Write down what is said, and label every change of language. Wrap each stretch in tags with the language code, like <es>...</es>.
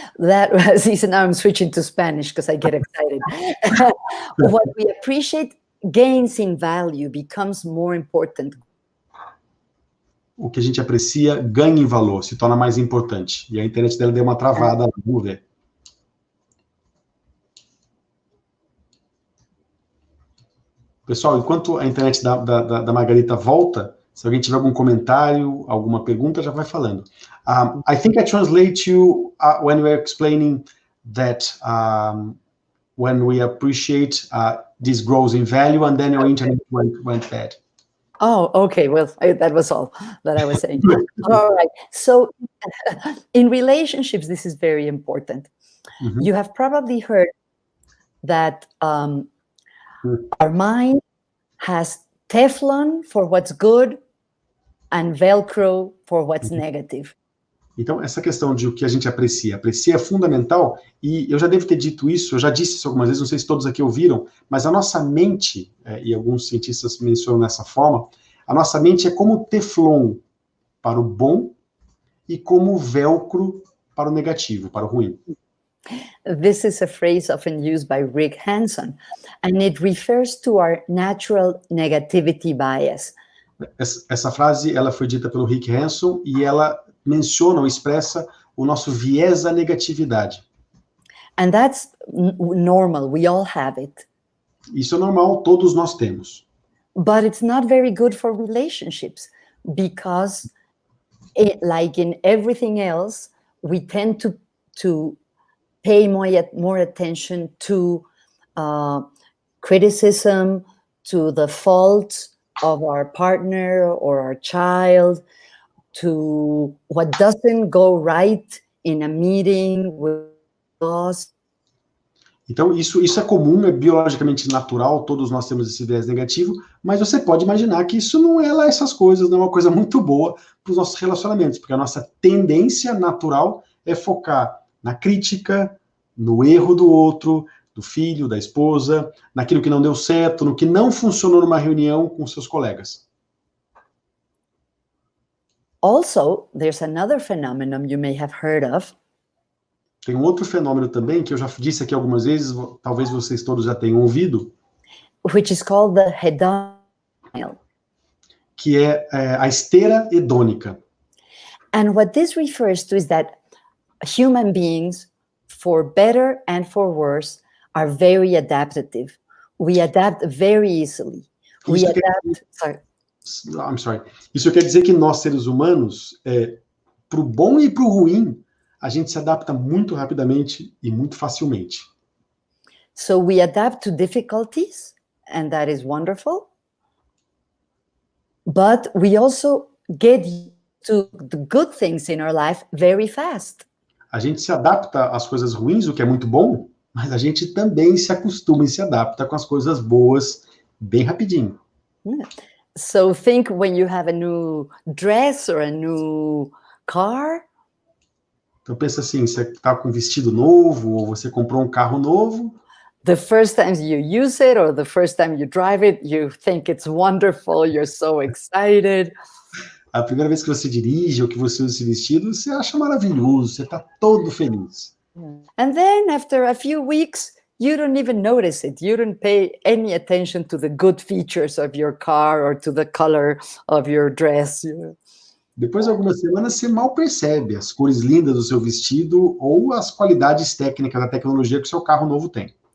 <en>That was, now I'm switching to Spanish because I get excited. What we appreciate gains in value, becomes more important.</en> <pt>O que a gente aprecia ganha em valor, se torna mais importante. E a internet dela deu uma travada, vamos ver. Pessoal, enquanto a internet da Margarita volta, se alguém tiver algum comentário, alguma pergunta, já vai falando.</pt> <en>I think I translate you when we are explaining that when we appreciate, this grows in value, and then your internet went bad. Oh, okay. Well, that was all that I was saying. All right. So in relationships, this is very important. Mm-hmm. You have probably heard that our mind has Teflon for what's good and Velcro for what's negative.</en> <pt>Então, essa questão de o que a gente aprecia é fundamental, e eu já devo ter dito isso, eu já disse isso algumas vezes, não sei se todos aqui ouviram, mas a nossa mente, e alguns cientistas mencionam dessa forma, a nossa mente é como Teflon para o bom e como Velcro para o negativo, para o ruim.</pt> <en>This is a phrase often used by Rick Hanson, and it refers to our natural negativity bias.</en> <pt>Essa frase, ela foi dita pelo Rick Hanson, e ela menciona ou expressa o nosso viés à negatividade.</pt> <en>And that's normal, we all have it.</en> <pt>Isso é normal, todos nós temos.</pt> <en>But it's not very good for relationships, because like in everything else, we tend to pay more attention to criticism, to the faults of our partner or our child, to what doesn't go right in a meeting with us.</en> <pt>Então, isso é comum, é biologicamente natural, todos nós temos esse viés negativo, mas você pode imaginar que isso não é lá essas coisas, não é uma coisa muito boa para os nossos relacionamentos, porque a nossa tendência natural é focar na crítica, no erro do outro, do filho, da esposa, naquilo que não deu certo, no que não funcionou numa reunião com seus colegas.</pt> <en>Also, there's another phenomenon you may have heard of.</en> <pt>Tem um outro fenômeno também, que eu já disse aqui algumas vezes, talvez vocês todos já tenham ouvido,</pt> <en>Which is called the hedonic.</en> <pt>que é a esteira hedônica.</pt> <en>And what this refers to is that human beings, for better and for worse, are very adaptive. We adapt very easily. We</en> <pt>Isso</pt> <en>adapt. Sorry. I'm sorry.</en> <pt>Isso quer dizer que nós, seres humanos, para o bom e para o ruim, a gente se adapta muito rapidamente e muito facilmente.</pt> <en>So we adapt to difficulties, and that is wonderful. But we also get to the good things in our life very fast.</en> <pt>A gente se adapta às coisas ruins, o que é muito bom, mas a gente também se acostuma e se adapta com as coisas boas bem rapidinho.</pt> <en>Yeah. So think when you have a new dress or a new car.</en> <pt>Então pensa assim, você está com um vestido novo, ou você comprou um carro novo.</pt> <en>The first time you use it or the first time you drive it, you think it's wonderful, you're so excited.</en> <pt>A primeira vez que você dirige ou que você usa esse vestido, você acha maravilhoso, você está todo feliz.</pt> <en>And then after a few weeks, you don't even notice it. You don't pay any attention to the good features of your car or to the color of your dress.</en> <pt>Depois de algumas semanas, você mal percebe as cores lindas do seu vestido ou as qualidades técnicas da tecnologia que o seu carro novo tem.</pt>